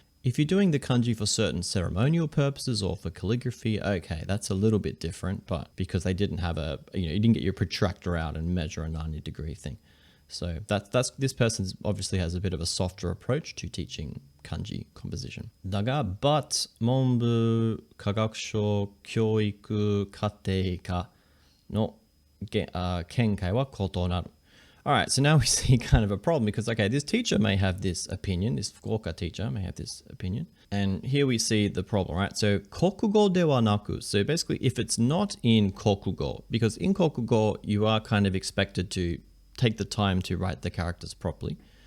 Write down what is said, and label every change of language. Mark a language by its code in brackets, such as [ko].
[en] If you're doing the kanji for certain ceremonial purposes or for calligraphy, okay, that's a little bit different, but because they didn't have you didn't get your protractor out and measure a 90-degree thing. So that's this person obviously has a bit of a softer approach to teaching kanji composition. [ja] だが、but 文部科学省教育課程科の見解は異なる。 [en] All right, so now we see kind of a problem because, okay, this teacher may have this opinion, this Fukuoka teacher may have this opinion. And here we see the problem, right? So, [ja] kokugo de wa naku. [en] So basically, if it's not in kokugo, because in kokugo, you are kind of expected to take the time to write the characters properly.